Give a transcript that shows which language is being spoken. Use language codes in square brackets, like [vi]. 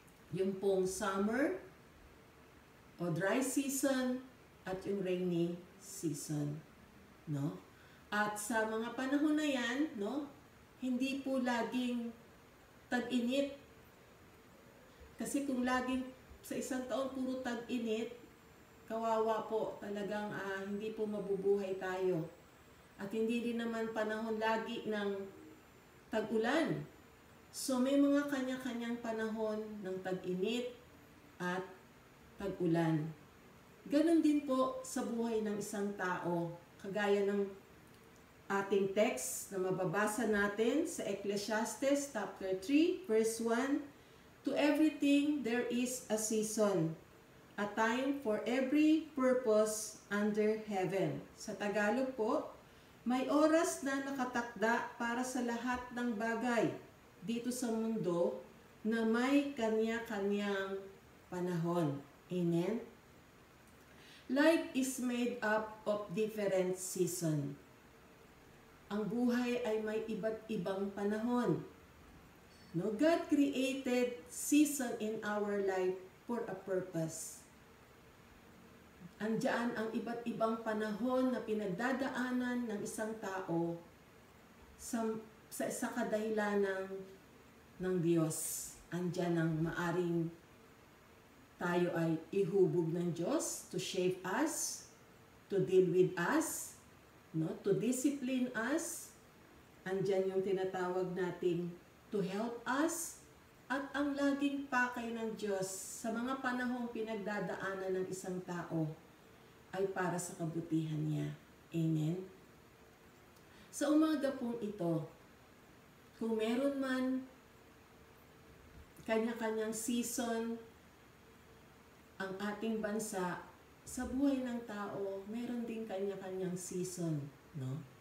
[tl] Yung pong summer, o dry season, at yung rainy season, no? At sa mga panahon na yan, no, hindi po laging tag-init. Kasi kung laging sa isang taon puro tag-init, kawawa po, talagang hindi po mabubuhay tayo. At hindi din naman panahon lagi ng tag-ulan. So may mga kanya-kanyang panahon ng tag-init at tag-ulan. Ganon din po sa buhay ng isang tao. Kagaya ng ating text na mababasa natin sa Ecclesiastes chapter 3, verse 1, [en] "To everything there is a season, a time for every purpose under heaven." [tl] Sa Tagalog po, may oras na nakatakda para sa lahat ng bagay dito sa mundo na may kanya-kanyang panahon. Amen? [en] Life is made up of different seasons. [tl] Ang buhay ay may iba't ibang panahon. [en] No, God created season in our life for a purpose. [tl] Andiyan ang iba't ibang panahon na pinagdadaanan ng isang tao sa kadahilanan ng Diyos. Andiyan ang maaring tayo ay ihubog ng Diyos [en] to shape us, to deal with us, [tl] no, [en] to discipline us. [tl] Andiyan yung tinatawag nating [en] to help us. [tl] At ang laging pakay ng Diyos sa mga panahong pinagdadaanan ng isang tao ay para sa kabutihan niya. Amen? Sa umaga pong ito, kung meron man kanya-kanyang season ang ating bansa, sa buhay ng tao, meron din kanya-kanyang season, no?